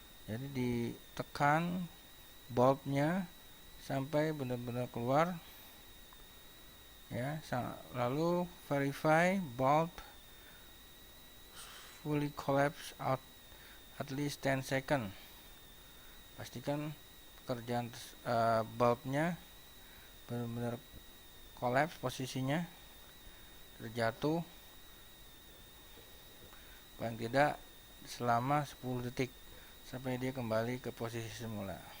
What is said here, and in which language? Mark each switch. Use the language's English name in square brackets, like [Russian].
[Indonesian] Jadi ditekan bulbnya sampai benar-benar keluar, ya. Lalu [English] verify bulb fully collapse out at least 10 seconds. [Indonesian] Pastikan pekerjaan bulbnya benar-benar collapse, posisinya terjatuh paling tidak selama 10 detik sampai dia kembali ke posisi semula.